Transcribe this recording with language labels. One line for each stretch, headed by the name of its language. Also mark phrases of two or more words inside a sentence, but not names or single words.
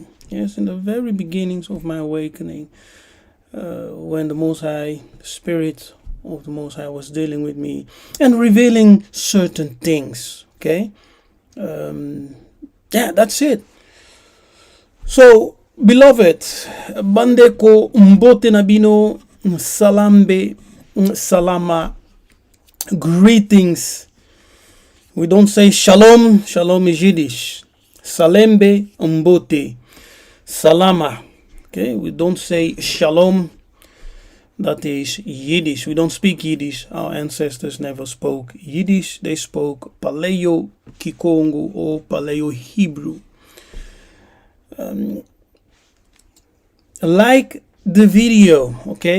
English: Yes, in the very beginnings of my awakening, when the Most High, the Spirit of the Most High, was dealing with me and revealing certain things. Okay, that's it. So, beloved,
Lingala: bande ko mbote nabino, salambe, salama,
English: greetings. We don't say shalom. Shalom is Yiddish.
Lingala: Salembe, mbote, salama.
English: Okay, we don't say shalom. That is Yiddish. We don't speak Yiddish. Our ancestors never spoke Yiddish. They spoke Paleo Kikongo or Paleo Hebrew. Like the video, okay?